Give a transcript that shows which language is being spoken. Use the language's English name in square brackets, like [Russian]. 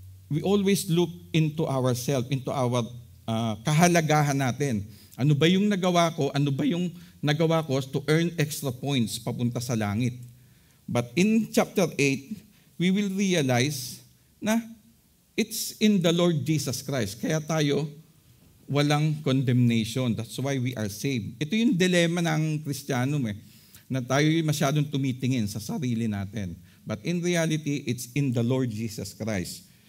[English] We always look into ourselves, into our [Filipino] kahalagahan natin. Ano ba yung nagawa ko? Ano ba yung nagawa ko [English] to earn extra points [Filipino] papunta sa langit? [English] But in chapter 8, we will realize na it's in the Lord Jesus Christ. [Filipino] Kaya tayo walang condemnation. [English] That's why we are saved. [Filipino] Ito yung dilemma ng Kristiyano na tayo masyadong tumitingin sa sarili natin. [English] But in reality, it's in the Lord Jesus Christ.